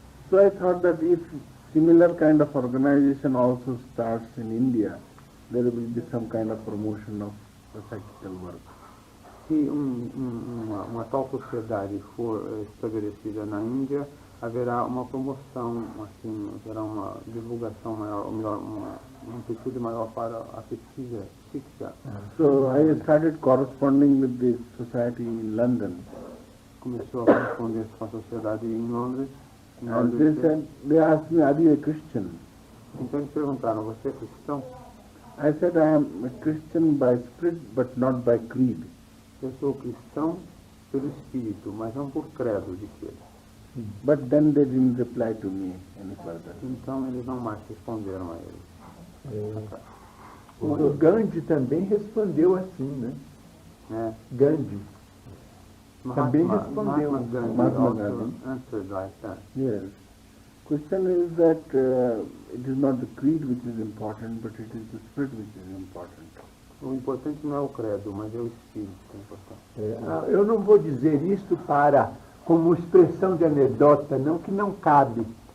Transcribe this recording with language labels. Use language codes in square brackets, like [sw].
[en] So I thought that if similar kind of organization also starts in India, there will be some kind of promotion of the psychical work. [pt] Se uma tal sociedade for estabelecida na Índia, haverá uma promoção, assim, haverá uma divulgação maior, ou melhor, uma amplitude maior para a pesquisa psíquica. [en] So I started corresponding with this society in London [pt] começou a corresponder com a sociedade em Londres. [en] And they asked me, are you a Christian? [pt] Então eles perguntaram, você é cristão? [en] I said, I am a Christian by spirit, but not by creed. [pt] Eu sou cristão pelo Espírito, mas não por credo de que. [en] But then they didn't reply to me any further. [pt] Então eles não mais responderam a ele. O Gandhi também respondeu assim, né? Gandhi também respondeu. [en] Mahatma Gandhi answered like that. Yes. Question is that it is not the creed which is important, but it is the spirit which is important. [pt] O importante não é o credo, mas é o Espírito que é importante. Eu não vou dizer isto como expressão de anedota, não, que não cabe.